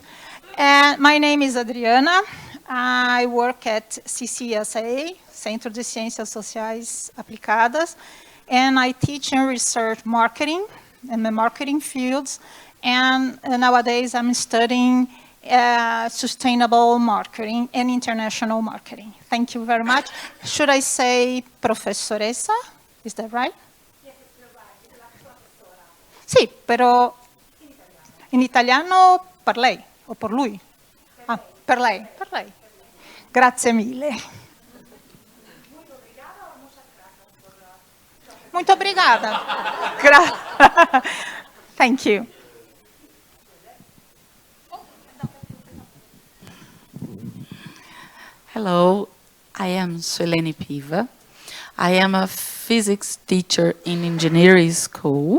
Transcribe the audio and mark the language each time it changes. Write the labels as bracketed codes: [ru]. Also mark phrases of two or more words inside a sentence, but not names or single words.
[en] And my name is Adriana. I work at CCSA, Centro de Ciências Sociais Aplicadas, and I teach and research marketing in the marketing fields. And nowadays I'm studying sustainable marketing and international marketing. Thank you very much. Should I say professoressa? Is that right? [it] Sì, però in italiano per lei o per lui? Ah, per lei. Grazie mille. [pt] Muito obrigada. [en] Thank you. Hello, I am Suelene Piva. I am a physics teacher in engineering school.